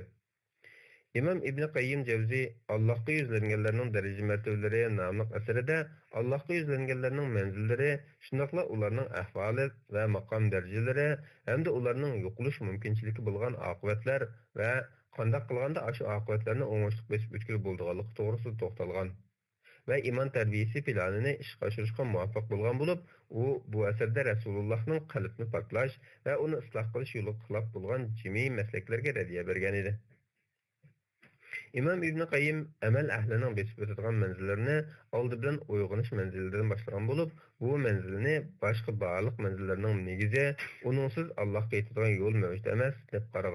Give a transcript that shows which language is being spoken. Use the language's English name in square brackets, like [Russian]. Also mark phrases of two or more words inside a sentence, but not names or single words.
[Uzbek] İmam İbn Qayyim Cevzi Allohga yuzlanganlarning daraja martabalari nomli asarida Allohga yuzlanganlarning manzillari, shundoqla ularning ahvoli va maqom darajalari hamda ularning yo'qolish mumkinchiligi bo'lgan oqibatlar va qanday qilganda shu oqibatlarni o'ngishli besib o'tkazib bo'lganligi to'g'risida to'xtalgan. [Turkish] Ve iman terbiyesi planını [Uzbek] ishga oshirishga muvaffaq bo'lgan bo'lib, u bu asarda Rasulullohning qalbni poklash va uni isloh qilish yo'li xilof bo'lgan jimiy maslaklarga radiya bergan edi. İmam İbn Qayyim amal ahlining besib o'tadigan manzillarini oldi bilan uyg'onish manzilidan boshlagan bo'lib, bu manzilni boshqa barliq manzillarning negizi, uningsiz Allohga yetadigan yo'l mavjud emas deb qaragan.